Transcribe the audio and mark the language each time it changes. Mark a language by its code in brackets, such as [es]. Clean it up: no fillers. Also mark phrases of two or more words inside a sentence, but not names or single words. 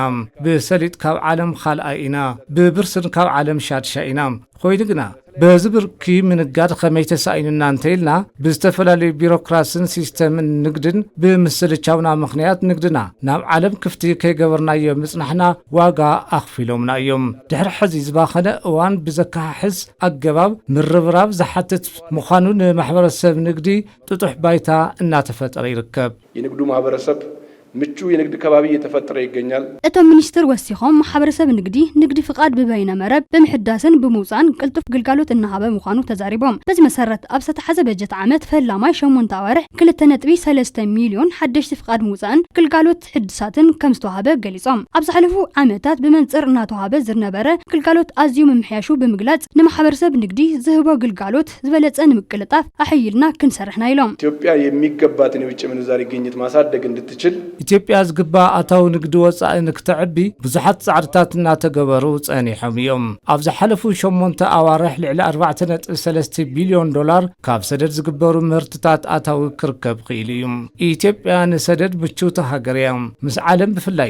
[ti] ብሰሊጥ ካብ ዓለም ካልኣይ ኢና ብብርስን ካብ ዓለም ሻድሻይ ኢና ኮይኑ ግና በዝብርኪ ምንጋድ ከመይ ተሳኢንና እንተይልና ብዝተፈላለዩ ቢሮክራሲን ሲስተምን ንግድን ብምስልቻውና ምኽንያት ንግድና ናብ ዓለም ክፍቲ ከይገበርናዮ ምጽናሕና ዋጋ ኣኽፊሎምና እዮም ድሕሪ ሕዚ ዝባኸነ እዋን ብዘካሕዝ ኣገባብ ምርብራብ ዝሓትት ምዃኑ ንማሕበረሰብ ንግዲ ጥጡሕ ባይታ እናተፈጠረ ይርከብ [am] የንግዱ ማህበረሰብ ምቹ የንግድ ከባቢ እየተፈጠረ ይገኛል [ti] እቶም ሚኒስትር ወሲኾም ማሕበረሰብ ንግዲ ፍቃድ በበይነ መረብ በመሕዳስን በመውፃን ቅልጡፍ ግልጋሎት እናሃበ ምዃኑ ተዛሪቦም በዚ መሰረት ኣብ ዝተሓዘ በጀት ዓመት ፈላማይ 8 ኣዋርሕ 2.3 ሚልዮን ሓደሽቲ ፍቃድ ምውፃን ግልጋሎት ሕድሳትን ከም ዝተዋሃበ ገሊጾም ኣብ ዝሓለፉ ዓመታት ብመንጽር እናተዋሃበ ዝነበረ ግልጋሎት ኣዝዩ ምምሕያሹ ብምግላጽ ንማሕበረሰብ ንግዲ ዝህቦ ግልጋሎት ዝበለጸ ንምቅልጣፍ ኣሕይልና ክንሰርሕና ኢሎም [am] ኢትዮጵያ የሚገባትን የውጭ ምንዛሪ ግኝት ማሳደግ እንድትችል [ti] ኢትዮጵያ ዝግባ ኣታው ንግዲ ወፃኢ ንክትዕቢ ብዙሓት ጻዕርታት እናተገበሩ ጸኒሖም እዮም ኣብ ዝሓለፉ 8 ኣዋርሕ ልዕሊ 4.3 ቢልዮን ዶላር ካብ ሰደድ ዝግበሩ ምህርትታት ኣታው ክርከብ ኽኢሉ እዩ ኢትዮጵያ ንሰደድ ምቹውቲ ሃገር እያ ምስ ዓለም ብፍላይ